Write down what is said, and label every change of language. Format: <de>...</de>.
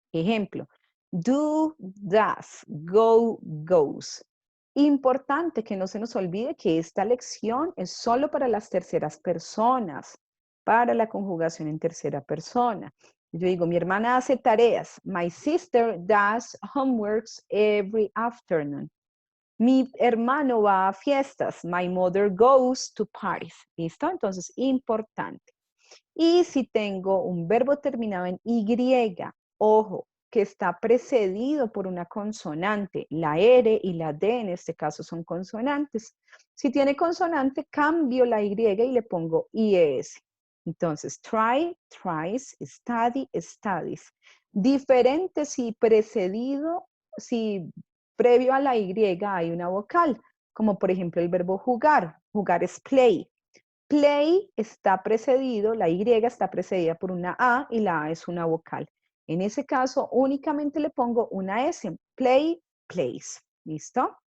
<es>Ejemplo, do, does, go, goes. Importante que no se nos olvide que esta lección es solo para las terceras personas, para la conjugación en tercera persona. Yo digo, mi hermana hace tareas.</es> <en>My sister does homeworks every afternoon.</en> <es>Mi hermano va a fiestas.</es> <en>My mother goes to parties.</en> <es>¿Listo? Entonces, importante. Y si tengo un verbo terminado en Y, ojo, que está precedido por una consonante, la R y la D en este caso son consonantes. Si tiene consonante, cambio la Y y le pongo IES. Entonces, try, tries, study, studies. Diferente si precedido, si previo a la Y hay una vocal, como por ejemplo el verbo jugar. Jugar es play. Play está precedido, la Y está precedida por una A y la A es una vocal. En ese caso, únicamente le pongo una S. Play, plays. ¿Listo?</es>